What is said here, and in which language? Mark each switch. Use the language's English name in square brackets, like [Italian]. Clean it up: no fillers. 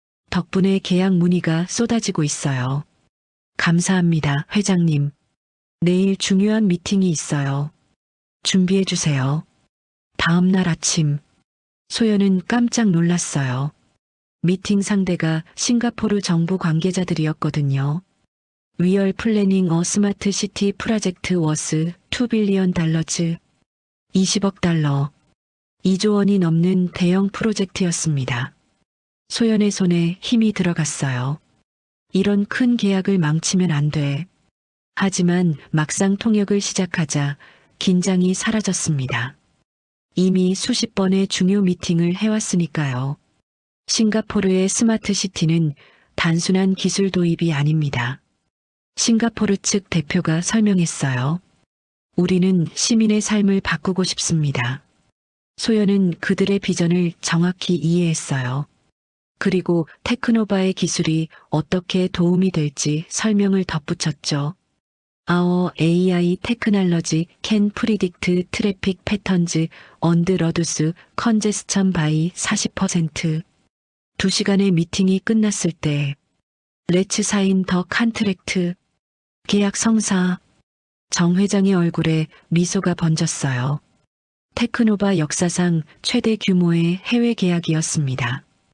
[Korean] 덕분에 계약 문의가 쏟아지고 있어요. 감사합니다, 회장님. 내일 중요한 미팅이 있어요. 준비해 주세요. 다음 날 아침, 소연은 깜짝 놀랐어요. 미팅 상대가 싱가포르 정부 관계자들이었거든요. [English] We are planning a smart city project worth $2 billion. [Korean] 20억 달러. 2조 원이 넘는 대형 프로젝트였습니다. 소연의 손에 힘이 들어갔어요. 이런 큰 계약을 망치면 안 돼. 하지만 막상 통역을 시작하자 긴장이 사라졌습니다. 이미 수십 번의 중요 미팅을 해왔으니까요. 싱가포르의 스마트 시티는 단순한 기술 도입이 아닙니다. 싱가포르 측 대표가 설명했어요. 우리는 시민의 삶을 바꾸고 싶습니다. 소연은 그들의 비전을 정확히 이해했어요. 그리고 테크노바의 기술이 어떻게 도움이 될지 설명을 덧붙였죠. [English] Our AI technology can predict traffic patterns and reduce congestion by 40%. [Korean] 2시간의 미팅이 끝났을 때 [English] Let's sign the contract. [Korean] 계약 성사. 정 회장의 얼굴에 미소가 번졌어요. 테크노바 역사상 최대 규모의 해외 계약이었습니다.